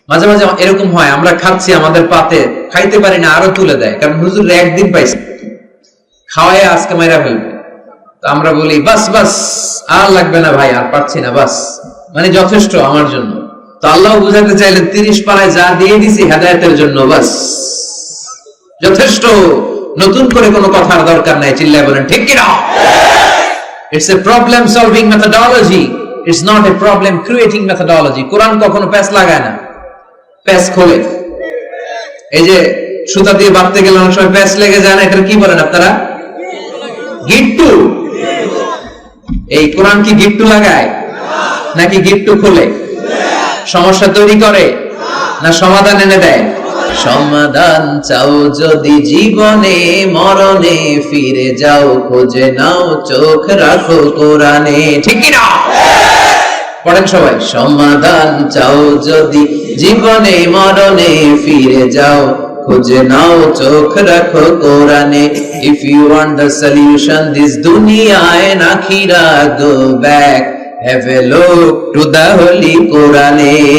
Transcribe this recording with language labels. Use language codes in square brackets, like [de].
[bn] মাঝে মাঝে এরকম হয়, আমরা খাচ্ছি, আমাদের পাতে খাইতে পারি না, আরো তুলে দেয়, কারণ হুজুর একদিন পাইছে, খাওয়ায় আজকে মাইরা ফেলবে। তো আমরা বলি বাস বাস, আর লাগবে না ভাই, আর পাচ্ছি না, বাস মানে যথেষ্ট আমার জন্য। তো আল্লাহ বুঝাতে চাইলেন 30 পারায় যা দিয়ে দিছি হেদায়েতের জন্য, বাস যথেষ্ট, নতুন করে কোনো কথার দরকার নাই। চিল্লায় বলেন ঠিক কিনা? [en] It's a problem solving methodology, it's not a problem creating methodology. [bn] কোরআন কখনো প্যাচ লাগায় না, প্যাচ খোলে। এই যে সুতা দিয়ে বাঁধতে গেলে অনেক সময় প্যাচ লেগে যায় না, এটা কি বলেন আপনারা? গিট্টু। এই কোরআন কি গিট্টু লাগায় নাকি গিট্টু খোলে? সমস্যা তৈরি করে না সমাধান এনে দেয়? সমাধান চাও যদি জীবনে মরণে, ফিরে যাও খুঁজে নাও, চোখ রাখো কোরআনে। ঠিক কি না? পড়েন সবাই। সমাধান চাও যদি জীবনে মরণে, ফিরে যাও খুঁজে নাও, চোখ রাখো কোরআনে। [en] If you want the solution this dunya and akhirah, go back, have a look to the holy Qur'ane.